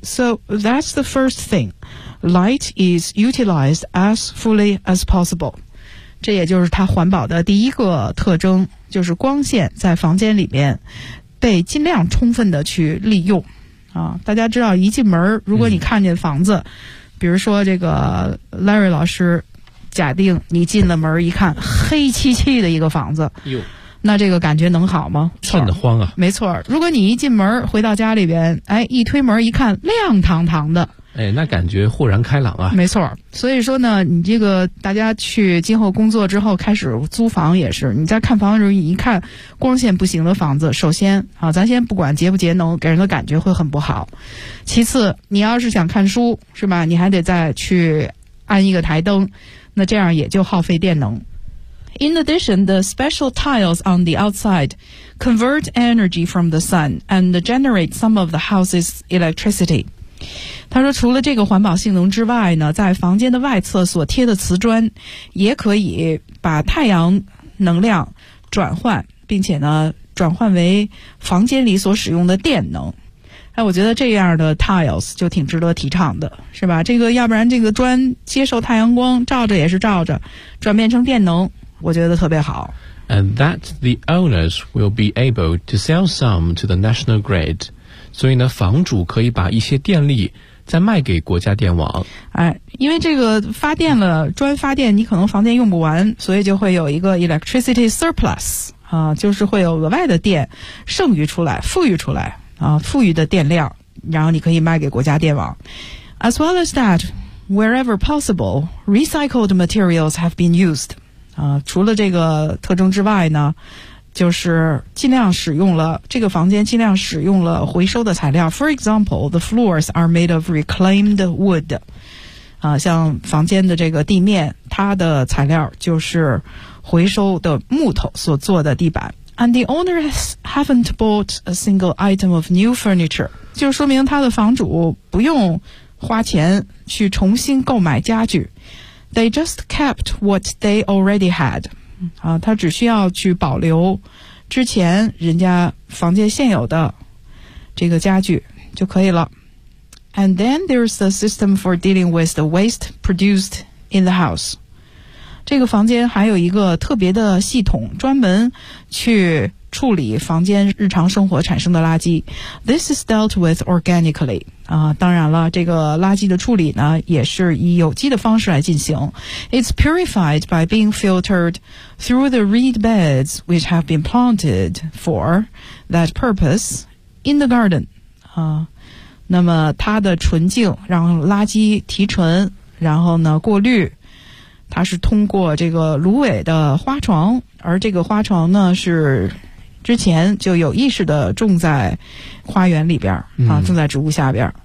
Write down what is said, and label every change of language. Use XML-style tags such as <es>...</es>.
<en>So that's the first thing， light is utilized as fully as possible。</en> <zh>这也就是它环保的第一个特征，就是光线在房间里面。被尽量充分的去利用啊！大家知道一进门如果你看见房子、比如说这个 Larry 老师假定你进了门一看黑漆漆的一个房子哟，那这个感觉能好吗？瘆得慌啊。没错，如果你一进门回到家里边，哎，一推门一看亮堂堂的，哎，那感觉豁然开朗啊。没错，所以说呢，你这个大家去今后工作之后开始租房也是，你在看房的时候一看光线不行的房子，首先啊，咱先不管节不节能，给人的感觉会很不好。其次，你要是想看书是吧，你还得再去安一个台灯，那这样也就耗费电能。</zh> <en>In addition, the special tiles on the outside convert energy from the sun and generate some of the house's electricity.</en> <zh>他说除了这个环保性能之外呢，在房间的外侧所贴的瓷砖也可以把太阳能量转换，并且呢转换为房间里所使用的电能。哎，我觉得这样的 tiles 就挺值得提倡的，是吧？这个要不然这个砖接受太阳光照着也是照着，转变成电能我觉得特别好。</zh> <en>And that the owners will be able to sell some to the national grid，</en> <zh>所以呢，房主可以把一些电力再卖给国家电网。哎，因为这个发电了，砖发电你可能房间用不完，所以就会有一个</zh> <en>electricity surplus</en> <zh>啊，就是会有额外的电剩余出来、富余出来啊，富余的电量，然后你可以卖给国家电网。</zh> <en>As well as that, wherever possible, recycled materials have been used.</en> <zh>啊，除了这个特征之外呢？就是尽量使用了这个房间尽量使用了回收的材料。</zh> <en>For example, the floors are made of reclaimed wood.</en> <zh>啊，像房间的这个地面，它的材料就是回收的木头所做的地板。</zh> <en>And the owners haven't bought a single item of new furniture.</en> <zh>就说明他的房主不用花钱去重新购买家具。</zh> <en>They just kept what they already had.</en> <zh>啊，他只需要去保留之前人家房间现有的这个家具就可以了。</zh> <en>And then there's the system for dealing with the waste produced in the house.</en> <zh>这个房间还有一个特别的系统，专门去处理房间日常生活产生的垃圾。</zh> <en>This is dealt with organically.</en> <zh>当然了，这个垃圾的处理呢，也是以有机的方式来进行。</zh> <en>It's purified by being filtered through the reed beds which have been planted for that purpose in the garden.</en> <zh>那么它的纯净，让垃圾提纯，然后呢过滤，它是通过这个芦苇的花床，而这个花床呢是之前就有意识的种在花园里边啊，种在植物下边。</zh>